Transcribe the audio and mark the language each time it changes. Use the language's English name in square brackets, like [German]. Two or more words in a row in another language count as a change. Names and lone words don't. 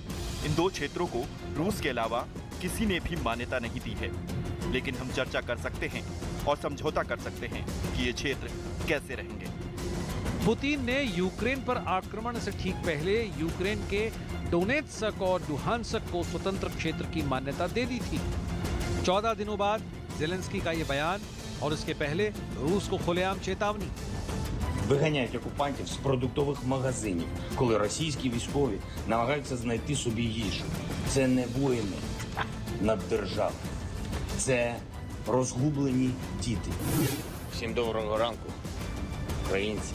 [Hindi] इन 2 क्षेत्रों को रूस के अलावा किसी ने भी मान्यता नहीं दी है, लेकिन हम चर्चा कर सकते हैं और समझौता कर सकते हैं कि ये क्षेत्र कैसे रहेंगे। पुतिन ने यूक्रेन पर आक्रमण से ठीक पहले यूक्रेन के डोनेत्स्क और लुहानस्क को स्वतंत्र क्षेत्र की मान्यता दे दी थी। 14 दिनों बाद जेलेंस्की का ये बयान और इसके पहले रूस को खुलेआम चेतावनी। [Ukrainian] Виганяють окупантів з продуктових магазинів, коли російські військові намагаються знайти собі їжу. Це не воїни над державою, це розгублені діти. Всім доброго ранку, українці.